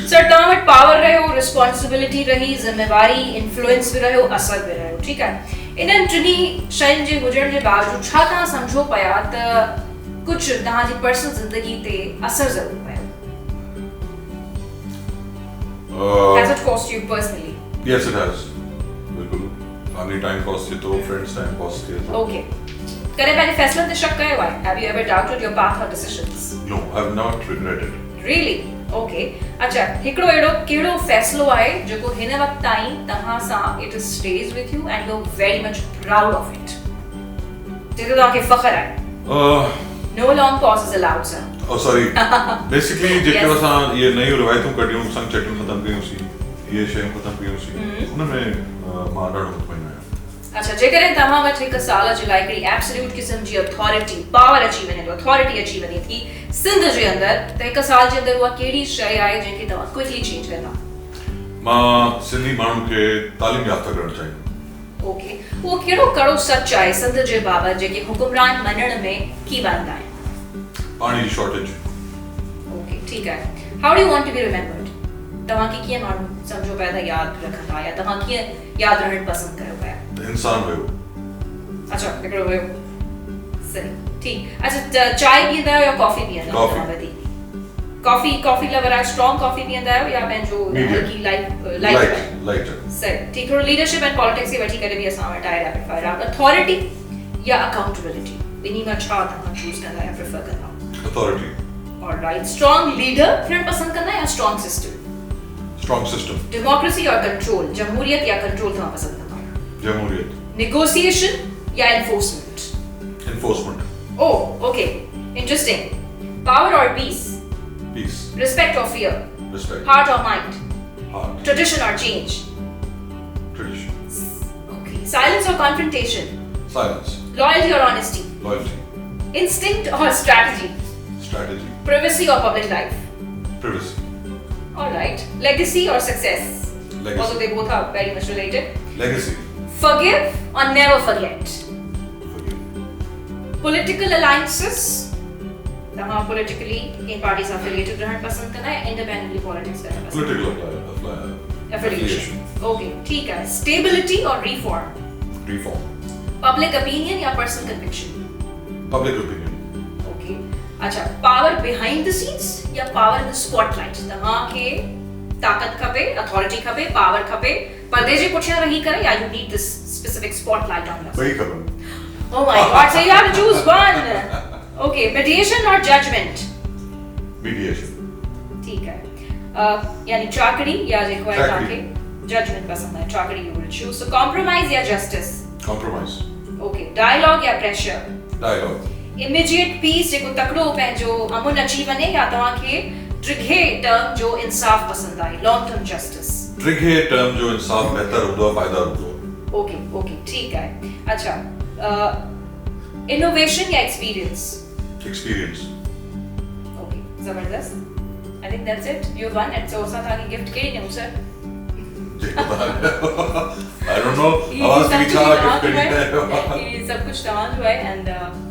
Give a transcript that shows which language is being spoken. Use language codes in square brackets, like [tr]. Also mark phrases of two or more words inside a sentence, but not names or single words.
[sd] सर तव्हां वटि पावर रहियो, रिस्पॉन्सिबिलिटी रही, ज़िम्मेवारी, इन्फ्लुएंस बि रहियो, असर बि रहियो, ठीकु आहे। इन्हनि टिनी शयुनि जे हुजण जे बावजूदु छा तव्हां सम्झो पिया त कुझु तव्हांजी पर्सनल ज़िंदगी ते असर ज़रूर पियो? [en] Has it cost you personally? Yes, it has. बिल्कुल। Family time cost [sd] थी तो [en] friends time cost थी। Okay. [sd] कॾहिं पंहिंजे फैसलनि ते शक कयो आहे? [en] Have you ever doubted your path or decisions? No, I have not regretted. Really? [sd] Okay. अच्छा, हिकिड़ो अहिड़ो कहिड़ो फैसलो आहे जेको हिन वक़्त ताईं तव्हां सां [en] it stays with you and you're very much proud of it? [sd] जिते तव्हांखे फ़ख्र आहे? [en] No long pauses allowed, sir. Oh, sorry. Basically, [sd] जेके असां ये नयूं रिवायतूं कढियूं, संग चटियूं ख़तम कयूं सी, ये शयूं ख़तम कयूं सी, उनमें मां ॾाढो मुतमइन आहियां। अच्छा, जेकॾहिं तव्हां वटि हिकु साल जे लाइ हिकिड़ी एब्सोल्यूट क़िस्म जी [en] authority, power [sd] अची वञे थो, अथॉरिटी अची वञे थी सिंध जे अंदरि, त हिकु साल जे अंदरि उहा कहिड़ी शइ आहे जंहिंखे तव्हां [en] quickly change [sd] कंदा? मां सिंधी माण्हुनि खे तालीम याफ़्ता करणु चाहींदुमि। ओके, उहो कहिड़ो कड़ो सच आहे सिंध जे बाबति जेके हुकुमरान मञण में की वांदा आहिनि? पाणी जी शॉर्टेज। ओके, ठीकु आहे। [en] How do you want to be remembered? [sd] तव्हांखे कीअं माण्हू सम्झो पिया त यादि रखंदा या तव्हां कीअं यादि रहणु पसंदि कयो पिया? इंसान हुयो। अच्छा, हिकिड़ो हुयो। सही, ठीकु। अच्छा, चांहि पीअंदा आहियो या कॉफी पीअंदा आहियो तव्हां वधीक? [en] coffee lover [sd] आहियो, [en] strong coffee [sd] पीअंदा आहियो या पंहिंजो हल्की लाइट? सही, ठीकु। थोरो [en] leadership and politics [sd] खे वठी करे बि असां वटि आहे [en] rapid fire round. [sd] अथॉरिटी या अकाउंटेबिलिटी, ॿिन्ही मां छा तव्हां चूज़ कंदा या प्रेफर कंदा? अथॉरिटी। ऑलराइट, [en] strong leader [sd] थियणु पसंदि कंदा या [en] strong system? Strong system. [sd] डेमोक्रेसी और कंट्रोल, जमहूरियत या कंट्रोल तव्हां पसंदि कंदा? जमहूरियत। नेगोशिएशन या एनफोर्समेंट? एनफोर्समेंट। [en] Oh, okay, interesting. Power और peace? Peace. Respect or fear? Respect. Heart or mind? Heart. Tradition or change? Tradition. Okay. Silence or confrontation? Silence. Loyalty or honesty? Loyalty. Instinct or strategy? Strategy. Privacy or public life? Privacy. Alright. Legacy or success? Legacy. Although they both are very much related. Legacy. Forgive or never forget? Forgive. Political alliances? [sd] तव्हां politically इन पार्टी सां affiliated रहणु पसंदि कंदा या [en] independently politics [sd] करणु पसंदि? [en] Political affiliation. Okay, [ur] ठीक है। [en] Stability or reform? Reform. Public opinion या personal conviction? Public opinion. Okay. अच्छा, power behind the scenes या power in the spotlight? तव्हांखे ताकत खपे, authority खपे, power खपे, पर्दे जे पुठियां रही करे या you need this specific spotlight on yourself? ॿई खपनि। Oh my God, so you have to choose one. Okay, mediation or judgment? Mediation. [ur] ठीक है। [sd] यानी चाकरी या जेको आहे तव्हांखे judgment पसंदि आहे, चाकरी [en] you will choose. So compromise या justice? Compromise. Okay, dialogue या pressure? Dialogue. Immediate peace [sd] जेको तकड़ो पंहिंजो अमुन अची वञे या तव्हांखे ड्रिघे टर्म जो इंसाफ पसंदि आहे, [en] long term justice? [sd] ड्रिघे टर्म जो इंसाफ बहितर हूंदो आहे, पाइदार हूंदो आहे। [en] Okay, okay, [sd] ठीक आहे। अच्छा, [en] innovation या experience? Experience. Okay, जबरदस्त। I think that's it. You won it. [sd] So असां तव्हांखे गिफ्ट कहिड़ी ॾियूं सर? [en] I don't know. [sd] आवाज़ की छा गिफ्ट करी है? ये सब कुछ तव्हांजो आहे and